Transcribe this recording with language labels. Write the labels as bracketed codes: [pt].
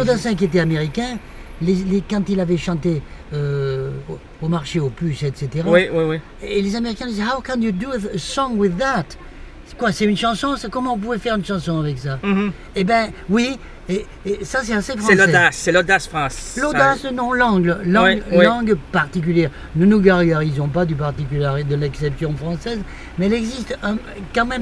[fr] Jodassin qui était américain, quand il avait chanté au marché aux puces, etc. Oui. Et les Américains disaient, [en] How can you do a song with that? [fr] Quoi, c'est une chanson, comment on pouvait faire une chanson avec ça? Mm-hmm. Eh bien, oui, et ça c'est assez français. C'est l'audace française. L'audace, non, l'angle particulière. Ne nous gargarisons pas du particulier de l'exception française, mais elle existe quand même.